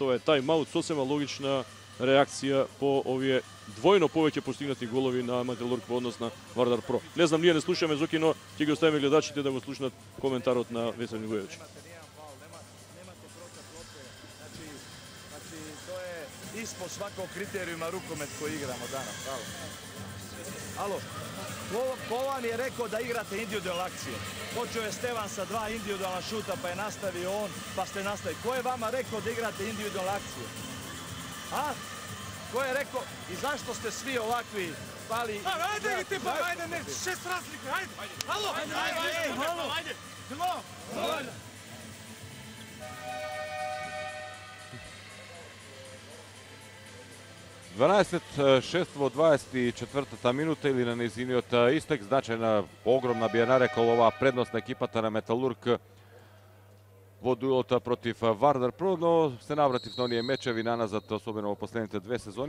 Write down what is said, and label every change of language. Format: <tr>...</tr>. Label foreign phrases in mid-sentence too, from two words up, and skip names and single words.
<mk>Ова е тајм-аут, сосема логична реакција по овие двојно повеќе постигнати голови на Металург во однос на Вардар Про. Не знам, ние не слушаме Зоки, но ќе ги оставиме гледачите да го слушнат коментарот на Веселин Вујовиќ. Значи, тоа е</mk> <sr>испод сваког критериума рукомет кој играмо данас. Ало, ko vam je rekao da igrate individualne akcije? Počeo je Stevan sa 2 individualna šuta, pa je nastavio on, pa ste nastavili. Ko je vama rekao da igrate individualne akcije? A? Ko je rekao i zašto ste svi ovakvi pali? Ajde, tipa, ajde, ne, 6 razlike, ajde. Halo, ajde. Halo.</sr> <mk>12-6 во 24-та минута или на низиниот истек. Значајна, огромна би ја нарекол оваа предност на екипата на Металург во дуелот против Вардар Про, но се навратив на оние мечеви наназад, особено во последните две сезони.</mk>